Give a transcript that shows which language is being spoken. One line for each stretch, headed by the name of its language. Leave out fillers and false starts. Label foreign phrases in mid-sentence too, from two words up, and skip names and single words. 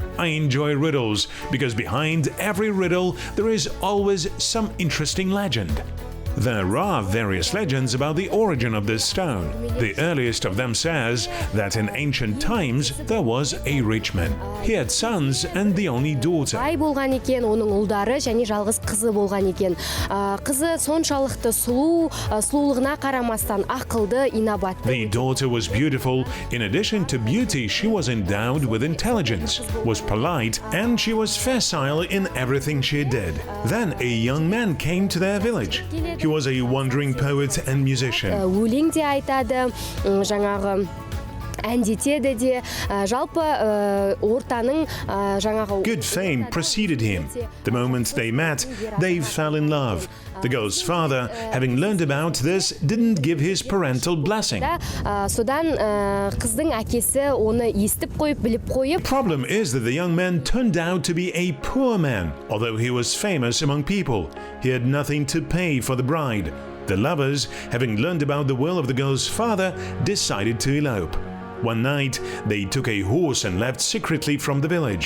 English: I enjoy riddles, because behind every riddle there is always some interesting legend. There are various legends about the origin of this stone. The earliest of them says that in ancient times there was a rich man. He had sons and the only daughter.
Kazakh: Бай болған екен, оның ұлдары және жалғыз қызы болған екен. Қызы соншалықты сұлу, сұлулығына қарамастан ақылды, инабатты.
English: The daughter was beautiful. In addition to beauty, she was endowed with intelligence, was polite, and she was facile in everything she did. Then a young man came to their village. He was a wandering poet and musician.
Kazakh: Өлең де айтады, жаңағы әндетеді де, жалпы ортаның жаңағы...
English: Good fame preceded him. The moment they met, they fell in love. The girl's father, having learned about this, didn't give his parental blessing.
Kazakh: Содан қыздың әкесі оны естіп қойып, біліп қойып...
English: Problem is that the young man turned out to be a poor man. Although he was famous among people, he had nothing to pay for the bride. The lovers, having learned about the will of the girl's father, decided to elope. One night, they took a horse and left secretly from the village.